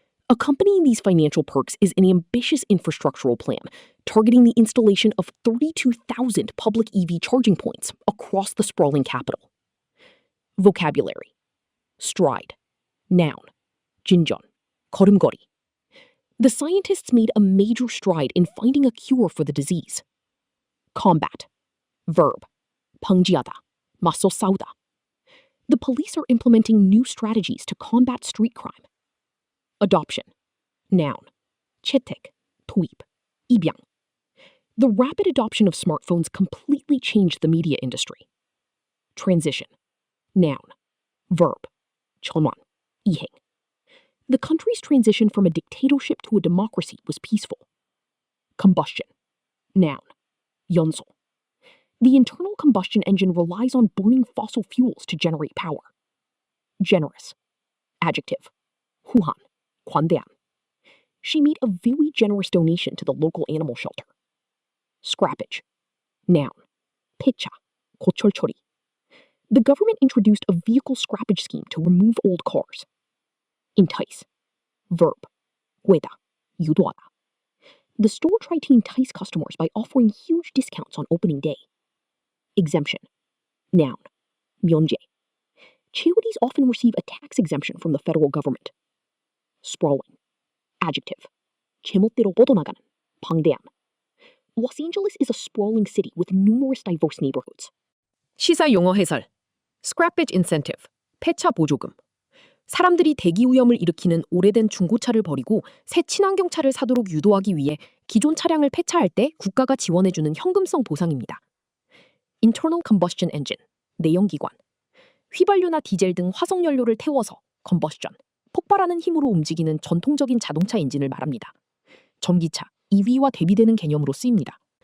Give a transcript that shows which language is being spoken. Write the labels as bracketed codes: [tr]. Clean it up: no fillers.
[en] Accompanying these financial perks is an ambitious infrastructural plan targeting the installation of 32,000 public EV charging points across the sprawling capital. Vocabulary: stride, noun, [ko] 진전, 걸음걸이. [en] The scientists made a major stride in finding a cure for the disease. Combat, verb, [ko] 방지하다, 맞서 싸우다. [en] The police are implementing new strategies to combat street crime. Adoption, noun, [ko] 채택, 도입, 입양. [en] The rapid adoption of smartphones completely changed the media industry. Transition, noun, verb, [ko] 전환, 이행. [en] The country's transition from a dictatorship to a democracy was peaceful. Combustion, noun, [ko] 연소. [en] The internal combustion engine relies on burning fossil fuels to generate power. Generous, adjective, [ko] 후한, 관대한. [en] She made a very generous donation to the local animal shelter. Scrappage, noun, [ko] 폐차, 고철 처리. [en] The government introduced a vehicle scrappage scheme to remove old cars. Entice, verb, [ko] 꿰다, 유도하다. [en] The store tried to entice customers by offering huge discounts on opening day. Exemption, noun, [ko] 면제. [en] Charities often receive a tax exemption from the federal government. Sprawling, adjective, [ko] 제멋대로 뻗어나가는, 방대한. [en] Los Angeles is a sprawling city with numerous diverse neighborhoods. [ko] 시사 용어 해설. [en] Scrappage incentive, [ko] 폐차 보조금. 사람들이 대기 오염을 일으키는 오래된 중고차를 버리고 새 친환경차를 사도록 유도하기 위해 기존 차량을 폐차할 때 국가가 지원해주는 현금성 보상입니다. [en] Internal combustion engine, [ko] 내연기관. 휘발유나 디젤 등 화석연료를 태워서 combustion, 폭발하는 힘으로 움직이는 전통적인 자동차 엔진을 말합니다. 전기차, EV와 대비되는 개념으로 쓰입니다.